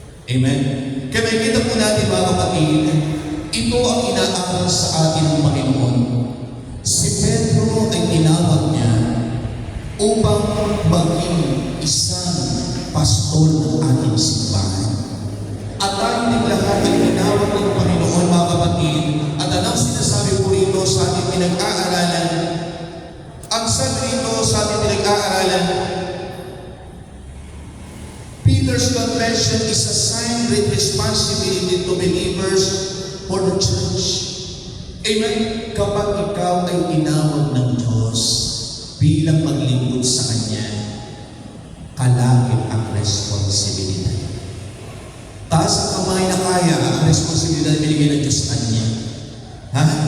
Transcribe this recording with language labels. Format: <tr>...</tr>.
<tl>Amen? Kaya may kita po natin mga kapatid, ito ang inaaral sa atin ng Panginoon. Si Pedro ay tinawag niya upang maging isang pastor ng ating simbahan. At tayo din lahat ay tinawag ng Panginoon mga kapatid. At anong sinasabi po rito sa ating pinag-aaralan? Ang sabi rito sa ating pinag-aaralan,</tl> <en>Peter's confession is a sign with responsibility to believers for the church. Amen?</en> <tl>Kapag ikaw ay tinawag ng Diyos bilang maglingkod sa Kanya, kalakip ang responsibilidad. Taas ang kamay na kaya ang responsibilidad na binigay ng Diyos sa Kanya. Ha?</tl>